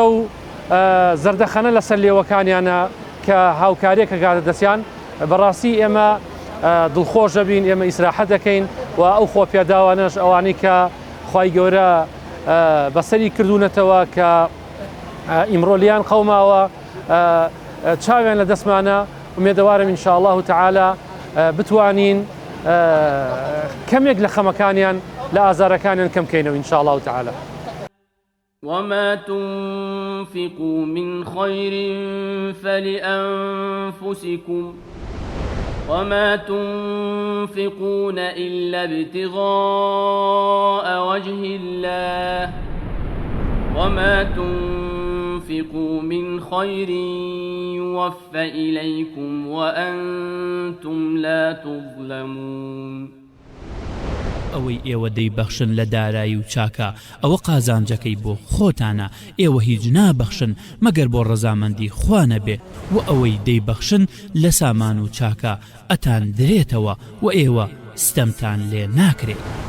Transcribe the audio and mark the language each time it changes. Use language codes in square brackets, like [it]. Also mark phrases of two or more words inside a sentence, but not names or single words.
[ckb] و زەردەخەنە لەسەر لێوەکانیانە کە هاوکاریەکە گاتە دەستیان بەڕاستی ئێمە دڵخۆش دەبین ئێمە ئیسراحەت دەکەین و ئەو خۆ پێداوانەش ئەوانەی کە خوای گەورە بەسەری کردوونەتەوە کە ئیمڕۆلیان قەوماوە چاویان لە دەستمانە ومێدەوارم [ar] ئینشاءالله تعالى [ckb] بتوانین کەمێک لە خەمەکانیان لە ئازارەکانیان کەم بکەینەوە [ar] ئینشاءالله تعالى وما تنفقوا من خير فلأنفسكم وما تنفقون إلا ابتغاء وجه الله وما تنفقوا من خير يوفى إليكم وأنتم لا تظلمون [ckb] ئەوەی ئێوە دەیبەخشن لە دارایی و چاکە ئەوە قازانجەکەی بۆ خۆتانە ئێوە هیچ نابەخشن مەگەر بۆ ڕەزامەندی خوا نەبێ و ئەوەی دەیبەخشن لە سامان و چاکە ئەتان درێتەوە و ئێوە ستەمتان لێ ناکرێت.